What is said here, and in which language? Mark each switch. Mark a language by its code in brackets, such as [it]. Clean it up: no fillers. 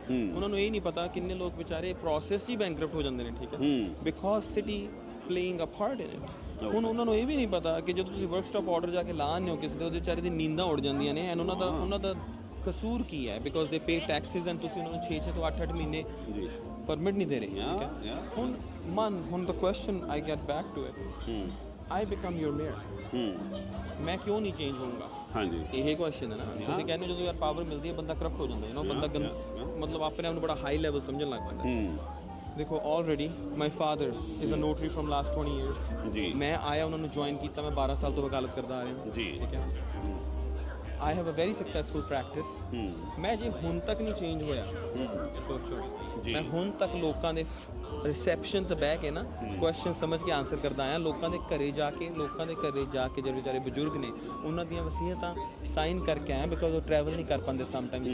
[pa] ਉਹਨਾਂ ਨੂੰ ਇਹ ਨਹੀਂ ਪਤਾ ਕਿੰਨੇ ਲੋਕ ਵਿਚਾਰੇ ਪ੍ਰੋਸੈਸ 'ਚ ਹੀ ਬੈਂਕਰਪਟ ਹੋ ਜਾਂਦੇ ਨੇ। ਠੀਕ ਹੈ, [en] Because city playing a part in it. [pa] ਹੁਣ ਉਹਨਾਂ ਨੂੰ ਇਹ ਵੀ ਨਹੀਂ ਪਤਾ ਕਿ ਜਦੋਂ ਤੁਸੀਂ ਵਰਕ ਸਟਾਪ ਆਰਡਰ ਜਾ ਕੇ ਲਾਉਂਦੇ ਹੋ ਕਿਸੇ ਦੇ, ਉਹਦੇ ਵਿਚਾਰੇ ਦੀ ਨੀਂਦਾਂ ਉੱਡ ਜਾਂਦੀਆਂ ਨੇ ਐਂਡ ਉਹਨਾਂ ਦਾ ਕਸੂਰ ਕੀ ਹੈ? [en] because they pay taxes [pa] ਐਂਡ ਤੁਸੀਂ ਉਹਨਾਂ ਨੂੰ 6 ਤੋਂ 8 ਮਹੀਨੇ ਪਰਮਿਟ ਨਹੀਂ ਦੇ ਰਹੇ, ਠੀਕ ਹੈ? [en] ਹੁਣ the question I get back to it, I become your mayor, [pa] ਮੈਂ ਕਿਉਂ ਨਹੀਂ ਚੇਂਜ ਹੋਊਂਗਾ? ਹਾਂਜੀ, ਇਹ ਕੁਐਸਚਨ ਹੈ ਨਾ। ਤੁਸੀਂ ਕਹਿੰਦੇ ਜਦੋਂ ਯਾਰ ਪਾਵਰ ਮਿਲਦੀ ਹੈ ਬੰਦਾ ਕਰਪਟ ਹੋ ਜਾਂਦਾ, ਬੰਦਾ ਮਤਲਬ ਆਪਣੇ ਆਪ ਨੂੰ ਬੜਾ ਹਾਈ ਲੈਵਲ ਸਮਝਣ ਲੱਗ ਪੈਂਦਾ। [en] ਦੇਖੋ already my father is a notary firm last 20 years ਜੀ। [pa] ਮੈਂ ਆਇਆ ਉਹਨਾਂ ਨੂੰ ਜੁਆਇਨ ਕੀਤਾ, ਮੈਂ 12 ਸਾਲ ਤੋਂ ਵਕਾਲਤ ਕਰਦਾ ਆ ਰਿਹਾ ਜੀ, ਠੀਕ ਹੈ? [en] I have a very successful practice। [pa] ਮੈਂ ਜੇ ਹੁਣ ਤੱਕ ਨਹੀਂ ਚੇਂਜ ਹੋਇਆ, ਸੋਚੋ ਮੈਂ ਹੁਣ ਤੱਕ ਲੋਕਾਂ ਦੇ ਰਿਸੈਪਸ਼ਨ 'ਤੇ ਬਹਿ ਕੇ ਨਾ ਕੁਐਸਚਨ ਸਮਝ ਕੇ ਆਨਸਰ ਕਰਦਾ ਆਇਆ, ਲੋਕਾਂ ਦੇ ਘਰੇ ਜਾ ਕੇ ਜਿਹੜੇ ਵਿਚਾਰੇ ਬਜ਼ੁਰਗ ਨੇ ਉਹਨਾਂ ਦੀਆਂ ਵਸੀਅਤਾਂ ਸਾਈਨ ਕਰਕੇ ਆਇਆ, ਬਿਕੋਜ਼ ਉਹ ਟਰੈਵਲ ਨਹੀਂ ਕਰ ਪਾਉਂਦੇ ਸਮਟਾਈਮ।